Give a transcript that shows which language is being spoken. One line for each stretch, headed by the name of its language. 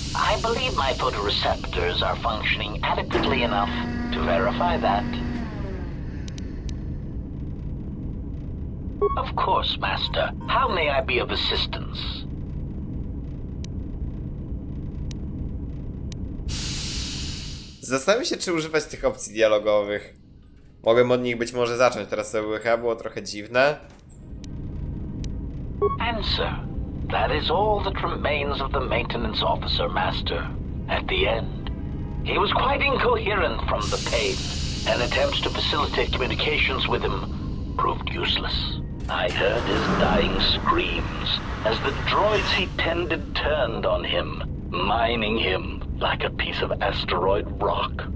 English: I believe my photoreceptors are functioning adequately enough to verify that. Of course, Master. How may I be of assistance?
Polish: Zastanawiam się, czy używać tych opcji dialogowych. Mogłem od nich być może zacząć, teraz to chyba było trochę dziwne.
English: Answer. That is all that remains of the maintenance officer, Master. At the end, he was quite incoherent from the pain, and attempts to facilitate communications with him proved useless. I heard his dying screams as the droids he tended turned on him, mining him like a piece of asteroid rock.